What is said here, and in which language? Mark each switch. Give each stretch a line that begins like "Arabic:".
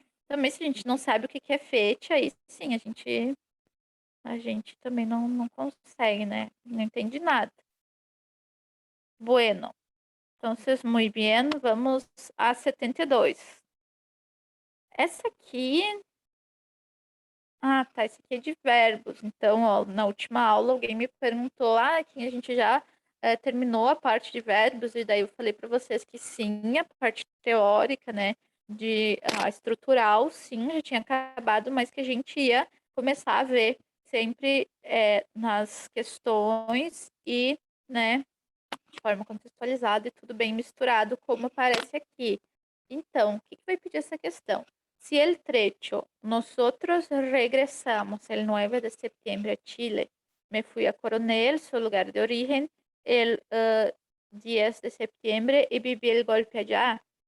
Portuguese: Também se a gente não sabe o que é fecha, aí sim, a gente também não consegue, né? Não entende nada.
Spanish: Bueno. Entonces, muy bien, vamos a 72.
Portuguese: Essa aqui. Ah, tá. Esse aqui é de verbos. Então, ó, na última aula, alguém me perguntou: que a gente já terminou a parte de verbos, e daí eu falei para vocês que sim, a parte teórica, né, de estrutural, sim, já tinha acabado, mas que a gente ia começar a ver sempre nas questões e, né, de forma contextualizada e tudo bem misturado, como aparece aqui. Então, o que vai pedir essa questão?
Spanish: Si el trecho nosotros regresamos el 9 de septiembre a Chile, me fui a Coronel, su lugar de origen, el 10 de septiembre y viví el golpe allá.